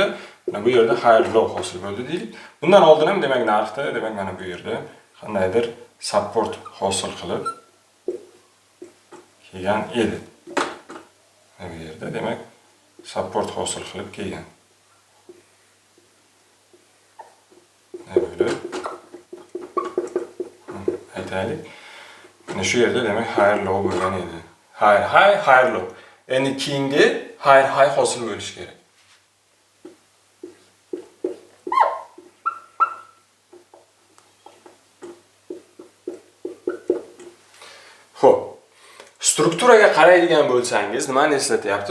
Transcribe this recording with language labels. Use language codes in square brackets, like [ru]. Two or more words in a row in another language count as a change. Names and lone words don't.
[uz] Mana bu yerda [en] higher low [uz] hosil bo'ldi deylik. Bundan oldin ham demak narxda demak mana bu yerda qandaydir support hosil qilib kelgan edi. Mana bu yerda demak support hosil qilib kelgan. Böyle. Aytaylik. Mana shu yerda demak [en] higher low [uz] bo'lgan edi. [en] Higher high, higher low. [uz] Endi keyingi [en] higher high [uz] hosil bo'lishi kerak. Xo'p. Strukturaga qaraydigan bo'lsangiz, nimani eslatyapti?